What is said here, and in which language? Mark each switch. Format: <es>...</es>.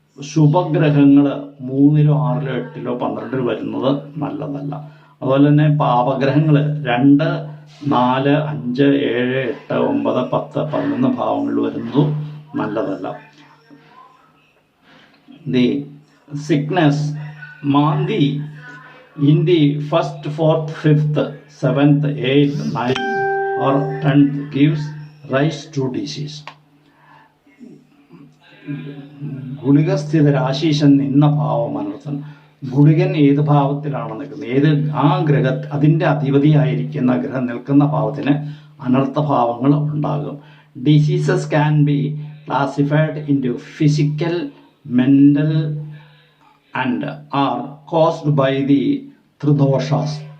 <ml>ശുഭഗ്രഹങ്ങൾ 3-ലോ 6-ലോ 8-ലോ 12-ലോ വരുന്നത് നല്ലതല്ല. അതുപോലെ തന്നെ പാപഗ്രഹങ്ങൾ 2, 4, 5, 7, 8, 9, 10, 11 ഭാവങ്ങളിൽ വരുന്നതും നല്ലതല്ല.</ml> <en>The sickness Mandi in the 1st, 4th, 5th, 7th, 8th, 9th or 10th gives rise to disease.</en> <ml>ഗുളികസ്ഥിത രാശീശൻ നിന്ന ഭാവം അനർത്ഥം. ഗുളികൻ ഏത് ഭാവത്തിലാണ് നിൽക്കുന്നത്, ഏത് ആ അതിൻ്റെ അധിപതിയായിരിക്കുന്ന ഗ്രഹം നിൽക്കുന്ന ഭാവത്തിന് അനർത്ഥഭാവങ്ങൾ ഉണ്ടാകും.</ml> <en>Diseases can be classified into physical, mental and are caused by the tridoshas.</en>